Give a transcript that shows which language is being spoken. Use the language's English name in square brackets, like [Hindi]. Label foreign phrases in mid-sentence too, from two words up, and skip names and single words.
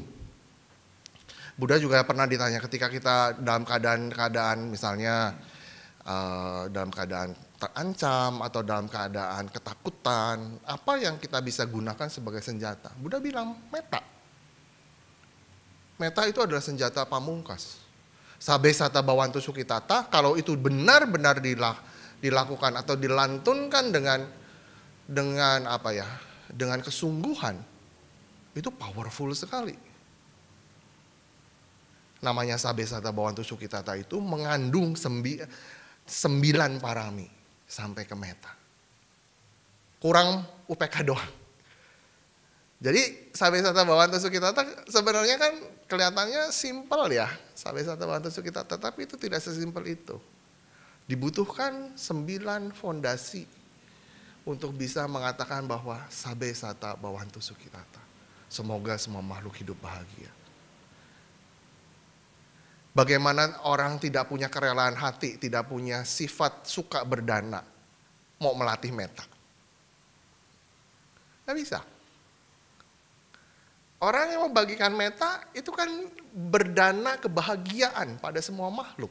[Indonesian] Buddha juga pernah ditanya ketika kita dalam keadaan misalnya dalam keadaan terancam atau dalam keadaan ketakutan, apa yang kita bisa gunakan sebagai senjata? Buddha bilang meta. Meta itu adalah senjata pamungkas. [Pali] Sabe sata bawantu sukitata, [Indonesian] kalau itu benar-benar dilakukan atau dilantunkan dengan kesungguhan, itu powerful sekali. Namanya [Pali] sabe sata bawantu sukitata [Indonesian] itu mengandung 9 parami sampai ke meta. Kurang UPK doang. Jadi [Pali] sabe sata bawantu sukitata [Indonesian] sebenarnya kan kelihatannya simpel ya. [Pali] Sabe sata bawantu sukitata, [Indonesian] tapi itu tidak sesimpel itu. Dibutuhkan 9 fondasi untuk bisa mengatakan bahwa [Pali] sabe sata bawantu sukitata. [Indonesian] Semoga semua makhluk hidup bahagia. Bagaimana orang tidak punya kerelaan hati, tidak punya sifat suka berdana, mau melatih meta? Nggak bisa. Orang yang membagikan meta itu kan berdana kebahagiaan pada semua makhluk.